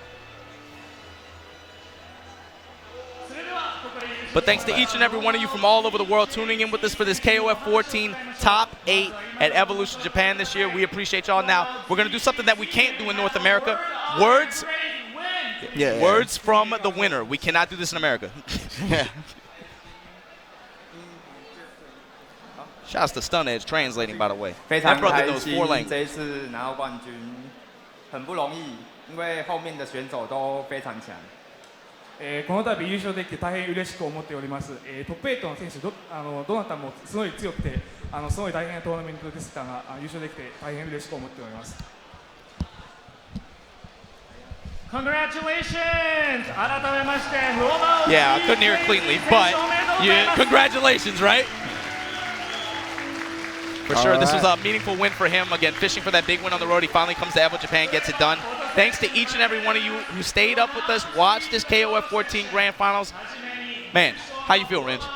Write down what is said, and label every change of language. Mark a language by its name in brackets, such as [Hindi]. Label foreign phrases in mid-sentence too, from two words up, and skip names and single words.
[English] But thanks to each and every one of you from all over the world tuning in with us for this KOF 14 top 8 at Evolution Japan this year. We appreciate y'all. Now, we're going to do something that we can't do in North America. Words from the winner. We cannot do this in America. Yeah. Shouts to Stun Edge translating, by the way. [Chinese] 非常 [English] That brother [Chinese] 开 [English] knows [Chinese] 心 [English] 4 languages. [Chinese] 这一次拿到冠军，很不容易，因为后面的选手都非常強。 [Japanese] この度優勝できて大変嬉しく思っております。トップ8の選手どなたもすごい強くて、すごい大変なトーナメントでしたが、優勝できて大変嬉しく思っております。 [English] Congratulations! [Japanese] 改めまして、Fudo [English] Yeah, I couldn't hear it cleanly, but congratulations, right? For sure, this was a meaningful win for him. Again, fishing for that big win on the road. He finally comes to Evo Japan, gets it done. Thanks to each and every one of you who stayed up with us, watched this KOF 14 Grand Finals. Man, how you feel, Ringe?